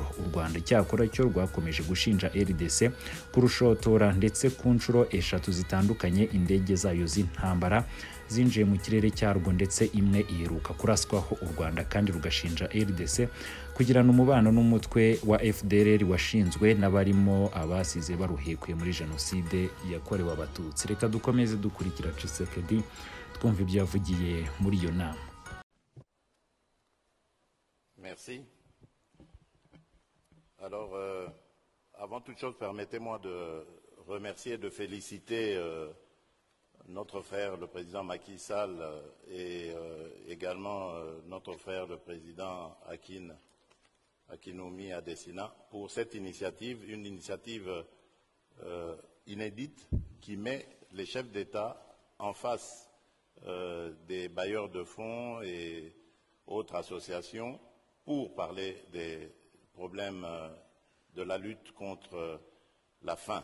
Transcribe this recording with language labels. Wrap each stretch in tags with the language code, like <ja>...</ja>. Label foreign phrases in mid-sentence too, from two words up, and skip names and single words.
<rw>U Rwanda cyakora cyo rwakomeje gushinja RDC kurushotora, ndetse ku nshuro 3 zitandukanye indege zayo z'intambara zinjiye mu kirere cyarwo, ndetse imwe iheruka kuraswaho u Rwanda kandi rugashinja RDC kugirana umubano n'umutwe wa FDLR washinzwe n'abarimo abasize baruhekuye muri jenoside yakorewe abatutsi. Reka dukomeze dukurikira Tshisekedi twumva ibyo yavugiye muri iyo nama.</rw> <fr>Merci. Alors, avant toute chose, permettez-moi de remercier et de féliciter notre frère, le président Macky Sall, et également notre frère, le président Akinoumi Adesina, pour cette initiative, une initiative inédite qui met les chefs d'État en face des bailleurs de fonds et autres associations pour parler des problèmes de la lutte contre la faim.</fr>